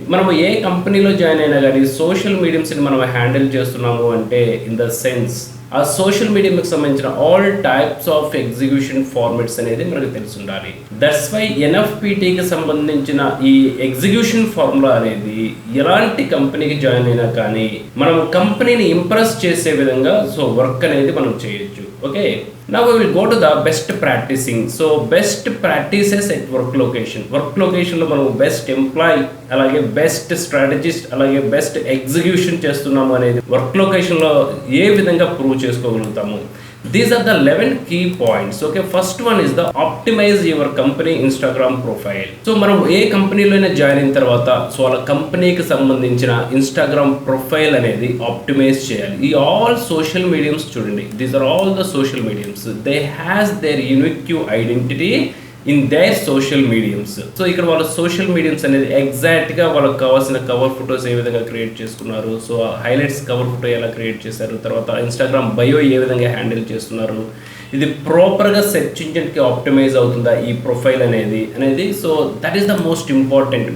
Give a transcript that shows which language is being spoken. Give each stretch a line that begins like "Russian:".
Telugu: మనము ఏ కంపెనీలో జాయిన్ అయినా కానీ సోషల్ మీడియాస్ ని మనం హ్యాండిల్ చేస్తున్నాము అంటే ఇన్ ద సెన్స్ ఆ సోషల్ మీడియాకి సంబంధించిన
English: all types of execution formats
Telugu: అనేది మనకు తెలిసి ఉండాలి.
English: that's why
Telugu: ఎన్ఎఫ్పిటికి సంబంధించిన ఈ ఎగ్జిక్యూషన్ ఫార్ములా అనేది ఎలాంటి కంపెనీకి జాయిన్ అయినా కానీ మనం కంపెనీని ఇంప్రెస్ చేసే విధంగా సో వర్క్ అనేది మనం చేయొచ్చు.
English: Okay, now we will go to the best practicing. So best practices at work location.
Telugu: Work లొకేషన్లో మనం బెస్ట్ ఎంప్లాయీ అలాగే బెస్ట్ స్ట్రాటజిస్ట్ అలాగే బెస్ట్ ఎగ్జిక్యూషన్ చేస్తున్నాము అనేది వర్క్ లొకేషన్లో ఏ విధంగా prove చేసుకోగలుగుతాము.
English: These are the 11 key points. Okay, first one is the optimize your company Instagram profile.
Telugu: So మనం ఏ కంపెనీలో అయినా జాయిన్ అయిన తర్వాత సో వాళ్ళ కంపెనీకి సంబంధించిన ఇన్స్టాగ్రామ్ ప్రొఫైల్ అనేది ఆప్టిమైజ్ చేయాలి.
English: ఈ all social mediums చూడండి, these are all the social mediums, they has their unique identity in their social mediums.
Telugu: So ఇక్కడ వాళ్ళ సోషల్ మీడియమ్స్ అనేది ఎగ్జాక్ట్గా వాళ్ళకి కావాల్సిన కవర్ ఫొటోస్ ఏ విధంగా క్రియేట్ చేసుకున్నారు, సో హైలైట్స్ కవర్ ఫోటో ఎలా క్రియేట్ చేశారు, తర్వాత ఇన్స్టాగ్రామ్ బయో ఏ విధంగా హ్యాండిల్ చేస్తున్నారు, ఇది ప్రాపర్గా సెర్చ్ ఇంజిన్కి ఆప్టిమైజ్ అవుతుందా ఈ ప్రొఫైల్ అనేది
English: So that is the most important.